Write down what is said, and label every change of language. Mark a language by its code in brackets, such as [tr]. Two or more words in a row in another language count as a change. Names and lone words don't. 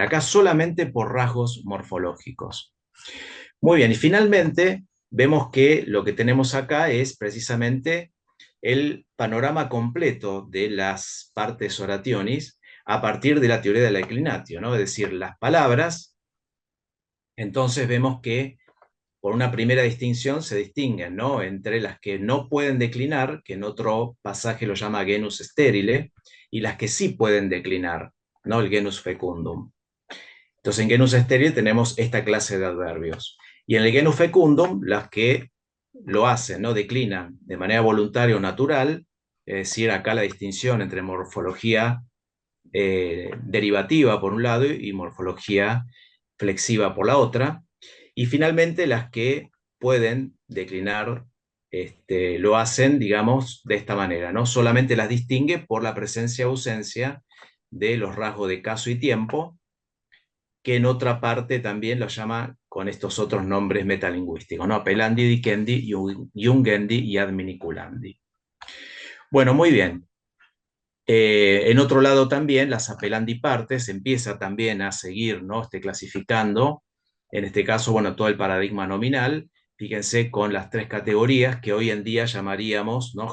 [es] Acá solamente por rasgos morfológicos. Muy bien, y finalmente vemos que lo que tenemos acá es precisamente el panorama completo de las [la] partes orationis [es] a partir de la teoría de la declinatio, ¿no? Es decir, las palabras, entonces vemos que por una primera distinción se distinguen, ¿no?, entre las que no pueden declinar, que en otro pasaje lo llama [la] genus sterile, [es] y las que sí pueden declinar, ¿no?, el [la] genus fecundum. [es] Entonces, en genus estéril tenemos esta clase de adverbios. Y en el [la] genus fecundum, [es] las que lo hacen, ¿no? Declinan de manera voluntaria o natural, es decir, acá la distinción entre morfología derivativa por un lado y morfología flexiva por la otra. Y finalmente las que pueden declinar lo hacen, digamos, de esta manera, ¿no? Solamente las distingue por la presencia o ausencia de los rasgos de caso y tiempo, que en otra parte también lo llama con estos otros nombres metalingüísticos, ¿no? [la] Apelandi, dicendi, jungendi y adminiculandi. [es] Bueno, muy bien. En otro lado también, las [la] apelandi partes [es] empieza también a seguir, ¿no? Clasificando, en este caso, bueno, todo el paradigma nominal, fíjense, con las tres categorías que hoy en día llamaríamos, ¿no?